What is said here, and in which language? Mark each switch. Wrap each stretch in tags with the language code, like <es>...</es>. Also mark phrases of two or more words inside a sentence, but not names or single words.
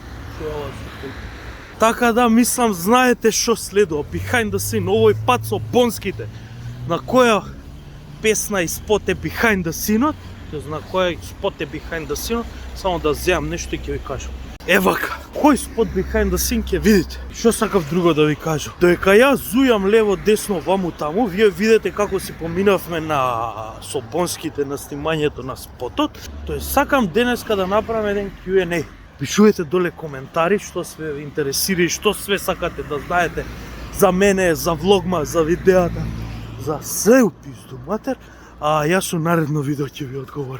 <mk>Така да, мислам, знаете што следува.</mk> <en>Behind the scene,</en> <mk>овој пат со Бонските. На која песна и спот е</mk> <en>Behind the scene-</en> <mk>от, на која спот е</mk> <en>Behind the scene-</en> <mk>от, само да земам нешто и ќе ви кажам. Евака, кој спот</mk> <en>Behind the scene</en> <mk>ќе видите? Што сакав друго да ви кажам? Додека ја зујам лево, десно, ваму таму, вие видите како си поминавме со Бонските на снимањето на спотот. Тоест, сакам денеска да направам еден Q&A. Пишувате доле коментари што све ве интересира и што све сакате да знаете за мене, за влогма, за видеата, за све упизду матер, а јас со наредно видео ќе ви одговорам.</mk>